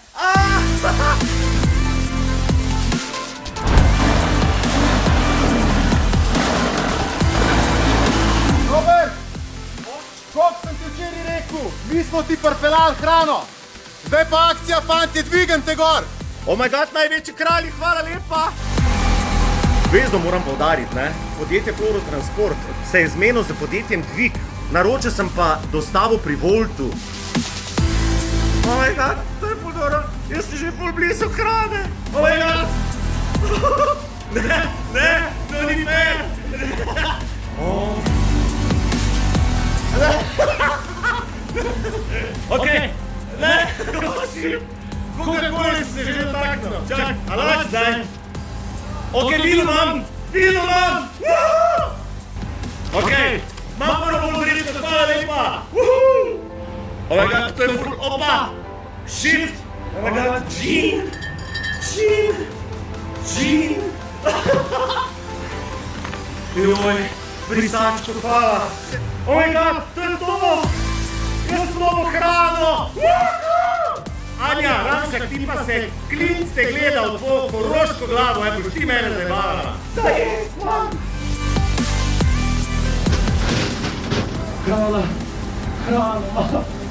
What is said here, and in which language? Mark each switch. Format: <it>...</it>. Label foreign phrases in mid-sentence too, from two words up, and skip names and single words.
<sl>Robert! Koliko sem ti včeraj rekel? Mi smo ti pripeljali hrano! Zdaj pa akcija, fantje, dvigante gor!</sl> <en>Oh my god,</en> <sl>največji kralji, hvala lepa! Vezno moram poudariti, ne? Podjetje Florotransport se je zmenil z podjetjem Dvig, naročil sem pa dostavo pri Voltu.</sl> <en>Oh my god,</en> <sl>to je ful dobro, jaz si že ful blizu hrane!</sl> <en>Oh my god!</en> <sl>Ne, to ni fair! Ok, ne, prosim! Kogarkoli si se že dotaknil. Čak, a lahko zdaj? Ok, vino imam! Vino imam! Ok, imam prvo odrito, hvala lepa!</sl> <en>Oh my god,</en> <sl>to je ful, opa!</sl> <en>Shit! Oh my god, gin! Gin! Gin!</en> <sl>Joj, brisačko, hvala!</sl> <en>Oh my god,</en> <sl>to je to! Jaz sem dobil hrano! Anja, Ramšak, ti pa se klince gledal po koroško glavo, boš ti mene zajevala. Da je, man! Hrana, hrana.</sl>